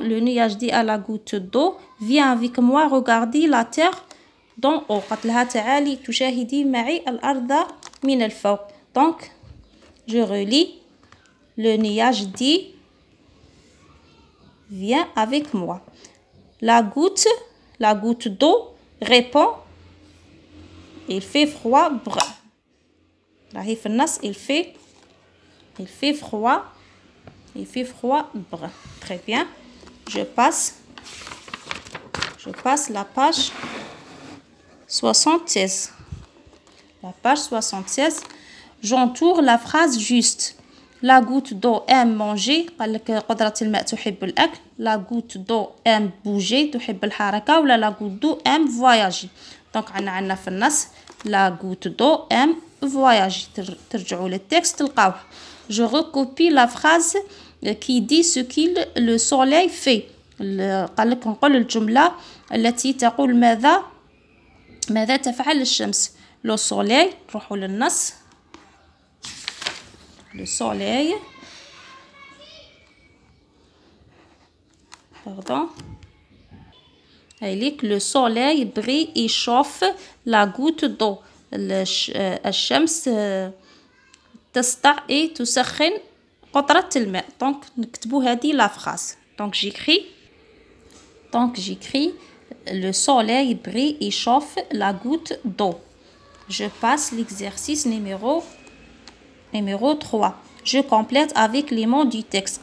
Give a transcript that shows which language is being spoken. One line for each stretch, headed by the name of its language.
French: le nuage dit à la goutte d'eau viens avec moi regarder la terre d'en haut.
Arabic: قالت لها تعالي تشاهدي معي الأرض من الفوق.
French: donc je relis. le nuage dit viens avec moi. la goutte d'eau répond il fait froid brr.
Arabic: راهي في النص.
French: il fait froid brr. très bien. je passe la page 76. la page 76. J'entoure la phrase juste. La goutte d'eau aime manger.
Arabic: قال لك قطرة الماء تحب الأكل.
French: La goutte d'eau aime bouger.
Arabic: تحب الحركة.
French: ولا la goutte d'eau aime voyager.
Arabic: دونك عندنا في النص
French: la goutte d'eau aime voyager.
Arabic: ترجعوا للتكست تلقاوه.
French: Je recopie la phrase qui dit ce qu'il le soleil fait.
Arabic: قال لك نقول الجملة التي تقول ماذا تفعل الشمس.
French: Le soleil.
Arabic: نروحوا للنص.
French: Le soleil. Pardon. Le soleil brille et chauffe la goutte d'eau.
Arabic: الشمس تسطع et تسخن قطرة الماء.
French: Donc
Arabic: نكتبوا هذه
French: la phrase. Donc j'écris le soleil brille et chauffe la goutte d'eau. Je passe l'exercice numéro 3. Je complète avec les mots du texte.